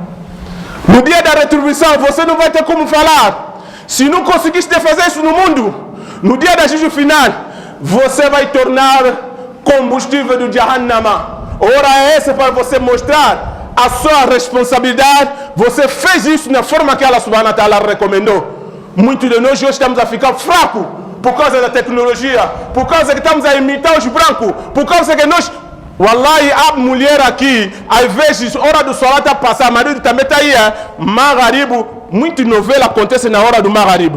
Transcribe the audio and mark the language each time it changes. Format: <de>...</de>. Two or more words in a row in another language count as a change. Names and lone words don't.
<pt>No dia da retribuição, você não vai ter como falar. Se não conseguiste fazer isso no mundo, no dia da juízo final, você vai tornar combustível do Jahannama. Ora é essa para você mostrar a sua responsabilidade. Você fez isso na forma que</pt> <ar>الله سبحانه وتعالى</ar> <pt>recomendou. Muitos de nós hoje estamos a ficar fracos por causa da tecnologia, por causa que estamos a imitar os brancos, por causa que nós... Wallahi, a mulher aqui, às vezes, hora do solar está passando, marido também está aí, Magharibo, muita novela acontece na hora do Magharibo.</pt>